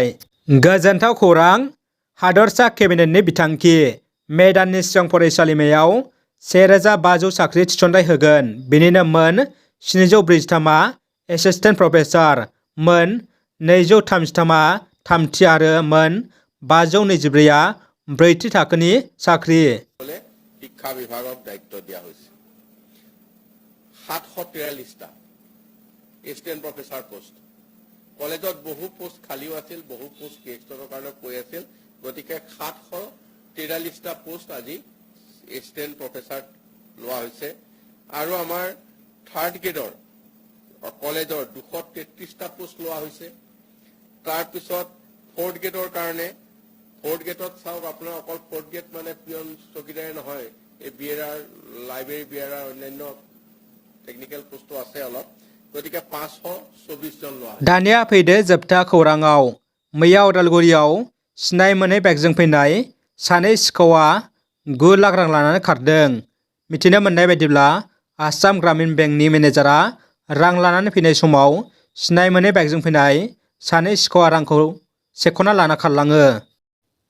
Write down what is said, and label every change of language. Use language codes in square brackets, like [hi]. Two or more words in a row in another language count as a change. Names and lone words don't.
[brx] गोजोनथाव खौरां, हादरसा केबिनेटनि बिथांखि मेदाननि सिगां फरायसालिमायाव 1500 साख्रि थिसनथाइ होगोन। बेनिनो मोन 743आ [en] assistant professor, [brx] मोन 233आ थामथि आरो मोन 524आ ब्रैथि थाखोनि साख्रि। [as] শিক্ষা বিভাগক দায়িত্ব দিয়া হৈছে। 743টা [en] assistant professor post. [as] কলেজত বহু পোষ্ট খালীও আছিল, বহু পোষ্ট কেষ্টৰ কাৰণে কৈ আছিল, গতিকে 743টা পোষ্ট আজি [en] assistant professor [as] লোৱা হৈছে। আৰু আমাৰ 3rd গ্ৰেডৰ কলেজৰ 233টা পোষ্ট লোৱা হৈছে। তাৰপিছত 4th গ্ৰেডৰ কাৰণে 4th গ্ৰেডত চাওক আপোনাৰ অকল 4th গ্ৰেড মানে পিয়ন চকীদাৰে নহয়, এই BTR লাইব্ৰেৰী BTR অন্যান্য [en] technical post [as] আছে অলপ, গতিকে 524 জন লোৱা। [brx] दानिया फैदो जोबथा खौराङाव। मैया उदालगुरियाव सिनाय मोनै बाइकजों फैनाय 2 सिखावआ 9 लाख रां लानानै खारदों। मिथिनो मोननाय बायदिब्ला आसाम ग्रामीण बेंकनि मेनेजारआ रां लानानै फैनाय समाव सिनाय मोनै बाइकजों फैनाय 2 सिखावआ रांखौ सेख'ना लाना खारलाङो।